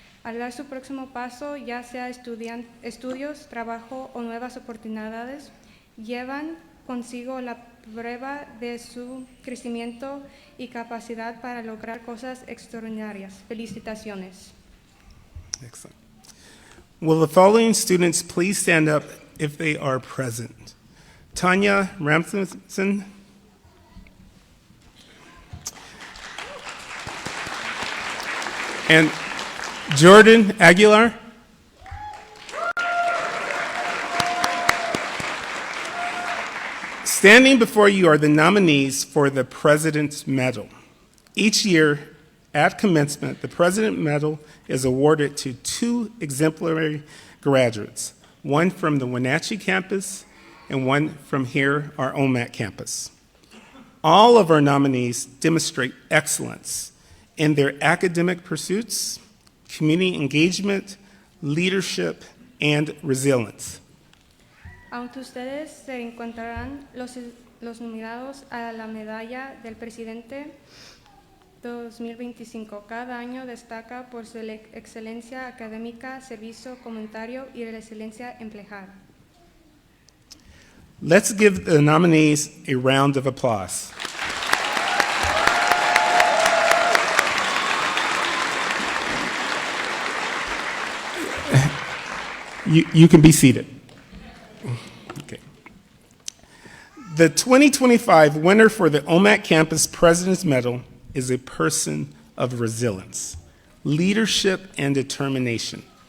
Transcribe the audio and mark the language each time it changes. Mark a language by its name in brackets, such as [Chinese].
[Spanish] Al dar su próximo paso, ya sea estudios, trabajo o nuevas oportunidades, llevan consigo la prueba de su crecimiento y capacidad para lograr cosas extraordinarias. Felicitaciones. [English] Excellent. Will the following students please stand up if they are present? Tanya Ramsson, and Jordan Aguilar. Standing before you are the nominees for the President's Medal. Each year, At commencement, the President Medal is awarded to 2 exemplary graduates, one from the Wenatchee campus and one from here, our Omak campus. All of our nominees demonstrate excellence in their academic pursuits, community engagement, leadership, and resilience. [Spanish] Aunque ustedes se encontrarán los nominados a la medalla del presidente 2025, cada año destaca por su excelencia académica, servicio comunitario y resiliencia empleada. [English] Let's give the nominees a round of applause. You can be seated. Okay. The 2025 winner for the Omak Campus President's Medal is a person of resilience, leadership, and determination.